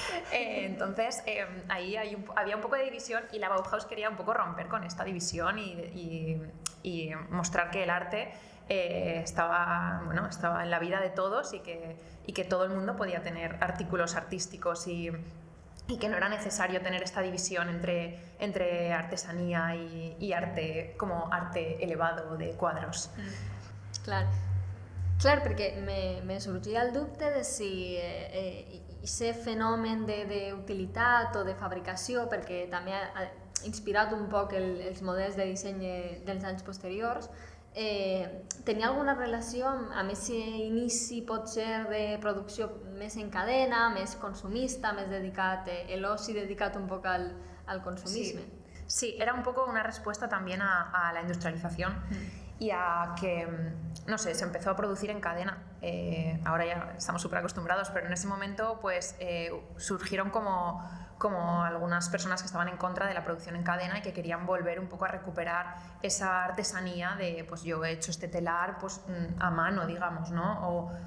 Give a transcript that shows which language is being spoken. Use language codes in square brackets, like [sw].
[es] Entonces ahí había un poco de división, y la Bauhaus quería un poco romper con esta división y mostrar que el arte estaba en la vida de todos, y que todo el mundo podía tener artículos artísticos, y que no era necesario tener esta división entre artesanía y arte, como arte elevado de cuadros. [ca] Clar, perquè me sorgia el dubte de si aquest fenomen d'utilitat o de fabricació, perquè també ha inspirat un poc els models de disseny dels anys posteriors, tenia alguna relació amb aquest inici, potser, de producció més en cadena, més consumista, més dedicat, l'oci dedicat un poc al consumisme. [es] Sí, era un poco una respuesta también a la industrialización y a que, no sé, se empezó a producir en cadena. Ahora ya estamos súper acostumbrados, pero en ese momento pues surgieron como algunas personas que estaban en contra de la producción en cadena y que querían volver un poco a recuperar esa artesanía de, pues yo he hecho este telar pues a mano, digamos, ¿no?